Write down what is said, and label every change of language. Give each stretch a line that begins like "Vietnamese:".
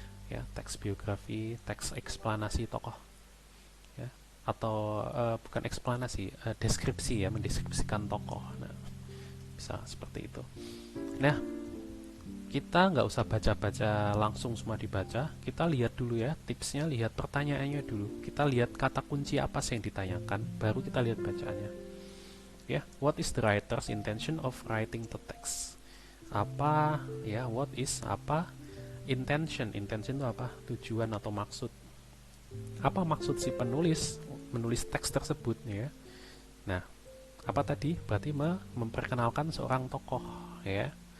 Indonesian: Ya, teks biografi, teks eksplanasi tokoh. Ya, atau bukan eksplanasi, deskripsi ya, mendeskripsikan tokoh. Nah, bisa seperti itu. Nah, kita nggak usah baca-baca langsung semua dibaca, kita lihat dulu ya tipsnya, lihat pertanyaannya dulu, kita lihat kata kunci apa sih yang ditanyakan, baru kita lihat bacaannya ya.
English: What is the writer's intention of writing the text?
Indonesian: Apa ya, what is apa, intention itu apa, tujuan atau maksud, apa maksud si penulis menulis teks tersebut ya. Nah, apa tadi? Berarti memperkenalkan seorang tokoh ya.